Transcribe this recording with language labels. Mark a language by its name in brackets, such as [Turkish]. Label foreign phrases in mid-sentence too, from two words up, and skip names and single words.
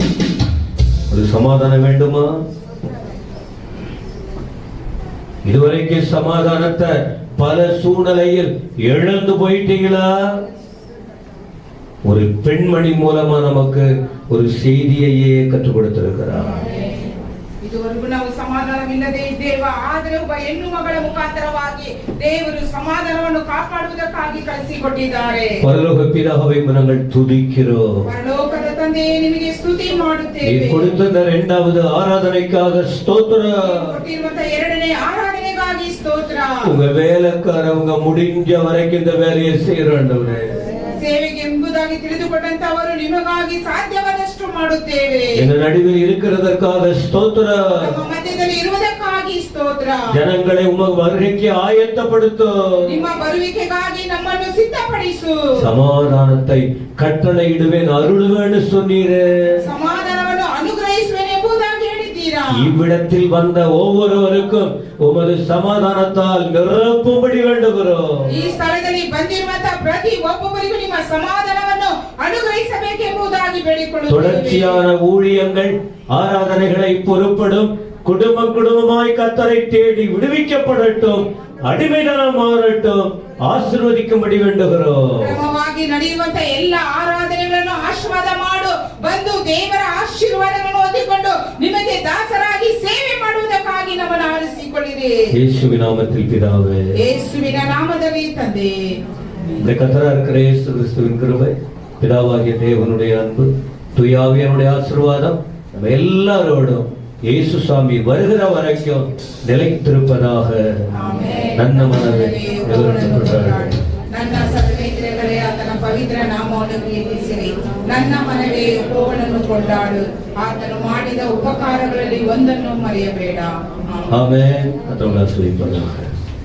[Tamil] ஒரு சமாதானம் வேண்டுமா? இதுவரைக்கும் சமாதானத்தை பல சூழ்நிலையில் இழந்து போயிட்டீங்களா? ஒரு பெண்மணி மூலமா நமக்கு ஒரு செய்தியையே கற்றுக் கொடுத்திருக்கிறார். [Kannada] ಇದುವರೆಗೂ ನಾವು ಸಮಾಧಾನವಿಲ್ಲದೆ ಇದ್ದೇವ, ಆದರೆ ಒಬ್ಬ ಹೆಣ್ಣು ಮಗಳ ಮುಖಾಂತರವಾಗಿ ದೇವರು ಸಮಾಧಾನವನ್ನು ಕಾಪಾಡುವುದಕ್ಕಾಗಿ ಕಳಿಸಿಕೊಟ್ಟಿದ್ದಾರೆ. [Tamil] பரலோக பிதாவை நாங்கள் துதிக்கிறோம். [Kannada] ಪರಲೋಕದ ತಂದೆಯೇ ನಿಮಗೆ ಸ್ತುತಿ ಮಾಡುತ್ತೇವೆ. [Tamil] நீ கொடுத்த இரண்டாவது ஆராதனைக்காக ஸ்தோத்திரம். [Kannada] ಕೊಟ್ಟಿರುವಂತ ಎರಡನೇ ಆರಾಧನೆಗಾಗಿ ಸ್ತೋತ್ರ. [Tamil] உங்க வேலைக்காரவங்க முடிஞ்ச வரைக்கும் இந்த வேலையை செய்யறாண்டவரே. [Kannada] ಸೇವೆಗೆ ಎಂಬುದಾಗಿ ತಿಳಿದುಕೊಂಡಂತವರು ನಿಮಗಾಗಿ ಸಾಧ್ಯವಾದಷ್ಟು ಮಾಡುತ್ತೇವೆ. [Tamil] இந்த நடுவில் இருக்கிறதற்காக ஸ்தோத்திரம். [Kannada] ನಮ್ಮ ಮಧ್ಯದಲ್ಲಿ ಇರುವುದಕ್ಕಾಗಿ ಸ್ತೋತ್ರ. [Tamil] ಜನங்களை உம வருகைக்கு ஆயத்தப்படுத்து. [Kannada] ನಿಮ್ಮ ಬರುವಿಕೆಗಾಗಿ ನಮ್ಮನ್ನು ಸಿದ್ಧಪಡಿಸು. [Tamil] சமாதானத்தை கட்டளையிடுவேன் அருளுவேன்னு சொன்னீரே. [Kannada] ಸಮಾಧಾನವನ್ನು ಅನುಗ್ರಹಿಸುವೆನು ಎಂಬುದಾಗಿ ಹೇಳಿದ್ದೀರಾ. [Tamil] இவ்விடத்தில் வந்த ஒவ்வொருவருக்கும் உமது சமாதானத்தால் நிரப்பும்படி வேண்டுகிறோம். [Kannada] ಈ ಸ್ಥಳದಲ್ಲಿ ಬಂದಿರುವಂತ ಪ್ರತಿ ಒಬ್ಬೊಬ್ಬರಿಗೂ ನಿಮ್ಮ ಸಮಾಧಾನವನ್ನು ಅನುಗ್ರಹಿಸಬೇಕೆಂಬುದಾಗಿ ಬೇಡಿಕೊಳ್ಳುತ್ತೇವೆ. [Tamil] தொடர்ச்சியான ஊழியங்கள் ஆராதனைகளை பொறுப்படும் குடும்பம் குடும்பமாய் கர்த்தரை தேடி விடுவிக்கப்படட்டும், அடிமைதனம் மாறட்டும், ஆசீர்வதிக்கும்படி வேண்டுகிறோம். [Kannada] ಕ್ರಮವಾಗಿ ನಡೆಯುವಂತ ಎಲ್ಲ ಆರಾಧನೆಗಳನ್ನು ಆಶೀರ್ವಾದ ಮಾಡು, ಬಂದು ದೇವರ ಆಶೀರ್ವಾದಗಳನ್ನು ಹೊಂದಿಕೊಂಡು ನಿಮಗೆ ದಾಸರಾಗಿ ಸೇವೆ ಮಾಡುವುದಕ್ಕಾಗಿ ನಮ್ಮನ್ನು ಆರಿಸಿಕೊಳ್ಳಿರಿ. [Tamil] ಯೇಸುವಿನ நாமத்தில் பிதாவே, [Kannada] ಯೇಸುವಿನ ನಾಮದಲ್ಲಿ ತಂದೆ, [Tamil] இந்த கர்த்தரா இருக்கிற இயேசு கிறிஸ்துவின் கிருபை, பிதாவாகிய தேவனுடைய அன்பு, தூய ஆவியானுடைய ஆசீர்வாதம் நம்ம எல்லாரோடும் இயேசு சாமி வருகிற வரைக்கும் நிலைத்திருப்பதாக. [Kannada] ನನ್ನ ಮನವೇ ನನ್ನ ಸರ್ವೇಂದ್ರಿಯಗಳೇ ಆತನ ಪವಿತ್ರ ನಾಮವನ್ನು ಕೀರ್ತಿಸಿರಿ. ನನ್ನ ಮನವೇ ಯೆಹೋವನನ್ನು ಕೊಂಡಾಡು, ಆತನು ಮಾಡಿದ ಉಪಕಾರಗಳಲ್ಲಿ ಒಂದನ್ನು ಮರೆಯಬೇಡ. ಆಮೆನ್. ಅಥವಾ